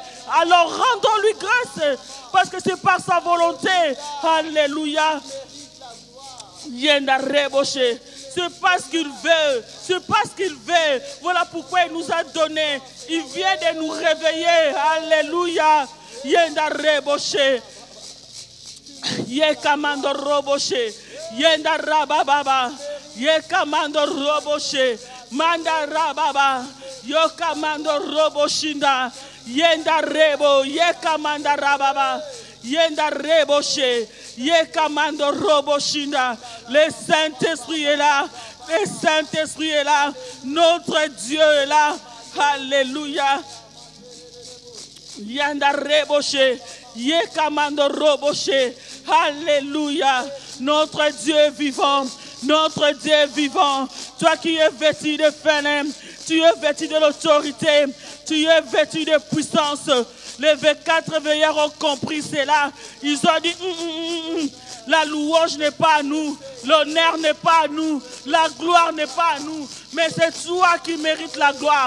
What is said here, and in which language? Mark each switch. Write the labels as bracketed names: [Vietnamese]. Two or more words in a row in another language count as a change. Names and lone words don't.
[French] Alors rendons-lui grâce, parce que c'est par sa volonté. Alléluia. C'est parce qu'il veut. C'est parce qu'il veut. Voilà pourquoi il nous a donné. Il vient de nous réveiller. Alléluia. Yenda reboshe. Yekamando roboshe. Yenda rabababa. Yekamando roboshe. Manda rababa. Yokamando roboshinda. Yenda rebo. Yekamanda rababa. Yenda reboshe. Yekamando roboshinda. Le Saint-Esprit est là. Le Saint-Esprit est là. Notre Dieu est là. Alléluia. Yenda reboshe. Yekamando roboshe. Alléluia. Notre Dieu est vivant. Notre Dieu est vivant. Toi qui es vêtu de phénème, tu es vêtu de l'autorité, tu es vêtu de puissance. Les 24 veilleurs ont compris cela. Ils ont dit, la louange n'est pas à nous, l'honneur n'est pas à nous, la gloire n'est pas à nous, mais c'est toi qui mérites la gloire.